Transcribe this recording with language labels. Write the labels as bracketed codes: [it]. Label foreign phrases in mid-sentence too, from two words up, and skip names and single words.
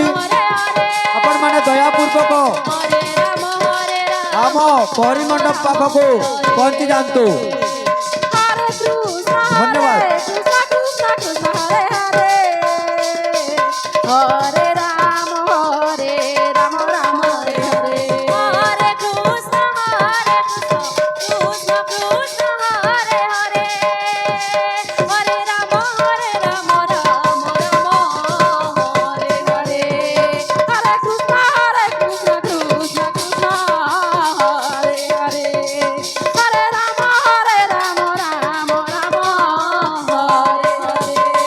[or] ଆପଣମାନେ ଦୟାପୂର୍ବକ ଆମ ପହରି ମଣ୍ଡପ ପାଖକୁ ପହଞ୍ଚି ଯାଆନ୍ତୁ। ଧନ୍ୟବାଦ। [sa] କୃଷ୍ଣ ହରେ ହରେ ହରେ ରାମ ରାମ ହରେ ହରେ হরে কৃষ্ণ কৃষ্ণ কৃষ্ণ হরে হরে হরে রাম রাম হরে হরে হরে কৃষ্ণ কৃষ্ণ কৃষ্ণ হরে হরে হরে রাম রাম হরে হরে